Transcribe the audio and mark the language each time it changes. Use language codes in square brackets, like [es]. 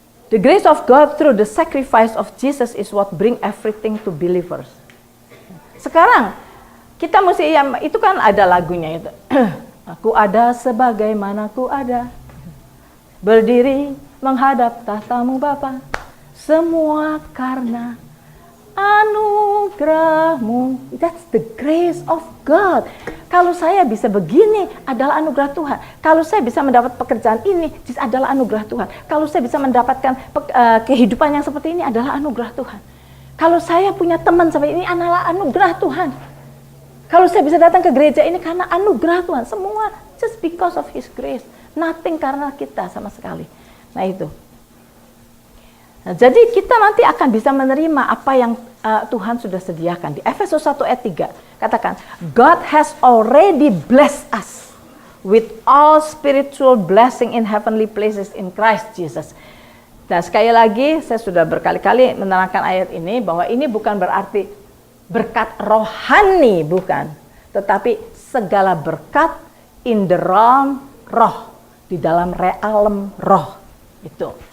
[en] The grace of God through the sacrifice of Jesus is what bring everything to believers. [id] Sekarang kita mesti, itu kan ada lagunya itu. Aku ada sebagaimana ku ada, berdiri menghadap tahtamu Bapa, semua karena anugerah-Mu. [en] That's the grace of God. [id] Kalau saya bisa begini adalah anugerah Tuhan. Kalau saya bisa mendapat pekerjaan ini adalah anugerah Tuhan. Kalau saya bisa mendapatkan kehidupan yang seperti ini adalah anugerah Tuhan. Kalau saya punya teman seperti ini adalah anugerah Tuhan. Kalau saya bisa datang ke gereja ini karena anugerah Tuhan. Semua [en] just because of His grace. Nothing [id] karena kita sama sekali. Nah itu. Nah, jadi kita nanti akan bisa menerima apa yang Tuhan sudah sediakan. Di Efesus 1 ayat 3 katakan, [en] God has already blessed us with all spiritual blessing in heavenly places in Christ Jesus. [id] Nah sekali lagi saya sudah berkali-kali menerangkan ayat ini bahwa ini bukan berarti berkat rohani, bukan. Tetapi segala berkat [en] in the realm [id] roh, di dalam realm roh. Itu.